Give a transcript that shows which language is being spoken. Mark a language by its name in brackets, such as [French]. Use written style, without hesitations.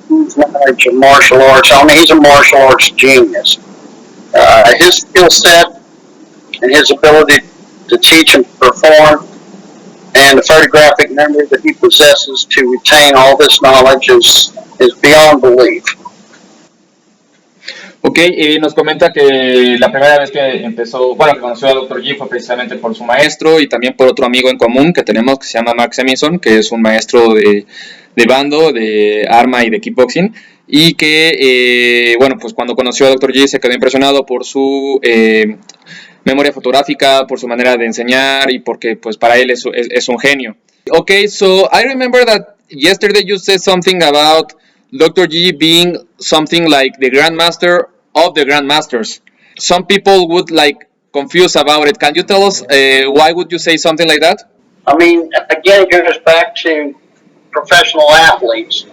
[English] G's knowledge of martial arts, he's a martial arts genius. His skill set and his ability to teach and perform, and the photographic memory that he possesses to retain all this knowledge is beyond belief. [Spanish] Ok, nos comenta que la primera vez que conoció a Dr. G fue precisamente por su maestro y también por otro amigo en común que tenemos que se llama Mark Simonson, que es un maestro de bando, de arma y de kickboxing, y que, pues cuando conoció a Dr. G se quedó impresionado por su memoria fotográfica, por su manera de enseñar y porque pues para él es un genio. [English] Okay, so I remember that yesterday you said something about Dr. G being something like the grandmaster of the grandmasters. Some people would confuse about it. Can you tell us why would you say something like that? Again, it goes back to professional athletes.